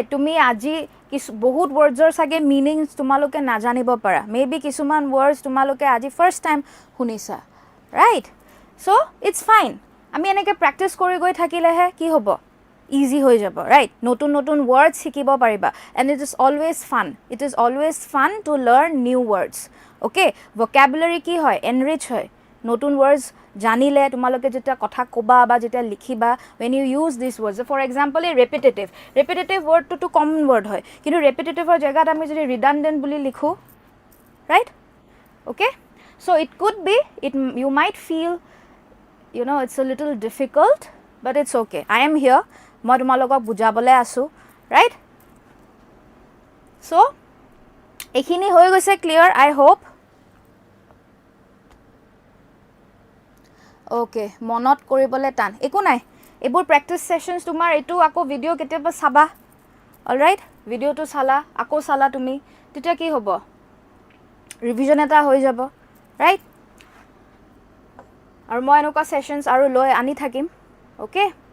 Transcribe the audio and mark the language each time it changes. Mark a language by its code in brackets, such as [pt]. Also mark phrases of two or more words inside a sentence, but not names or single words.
[as] তুমি আজি বহুত wordsৰ সাগে meanings তোমালোকে না জানিব পাৰা maybe কিছুমান words তোমালোকে আজি [en] first time [as] শুনিছা [en] right so it's fine [as] আমি এনেকে practice কৰি গৈ থাকিলেহে কি হ'ব [en] easy [as] হৈ যাব [en] right [as] নতুন নতুন [en] words [as] শিকিব পাৰিবা [en] and it is always fun to learn new words okay vocabulary [as] কি হয় [en] enrich [as] হয় নতুন [en] words [as] জানিলে তোমালোকে যেটা কথা কবা বা যেটা লিখিবা [en] when you use these words for example a repetitive word to common word [as] হয় কিন্তু [en] repetitive [as] ৰ জায়গাত আমি যদি [en] redundant [as] বুলি লিখো [en] right okay so it could be you might feel you know it's a little difficult but it's okay I am here [as] মই তোমালোকক বুজাবলে আছো [en] right so [as] এখিনি হৈ গৈছে [en] clear I hope [as] okay মনত কৰিবলে টান একো নাই এবোৰ [en] practice sessions [as] তোমাৰ এটো আকৌ ভিডিও কেতিয়াবা চাবা [en] all right [as] ভিডিওটো চালা আকৌ চালা তুমি তেতিয়া কি হ'ব ৰিভিজন এটা হৈ যাব right আৰু মই এনেকুৱা sessions আৰু লৈ আনি থাকিম okay